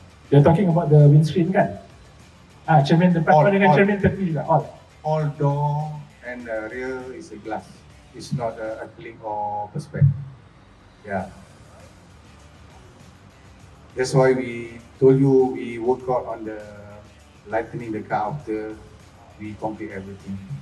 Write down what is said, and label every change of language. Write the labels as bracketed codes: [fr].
[en] You're talking about the windscreen [ms] kan? Cermin depan dengan cermin tepi juga. [en] All door and rear is a glass. It's not acrylic or perspex. Yeah. That's why we told you we work out on the lightening the car after we complete everything.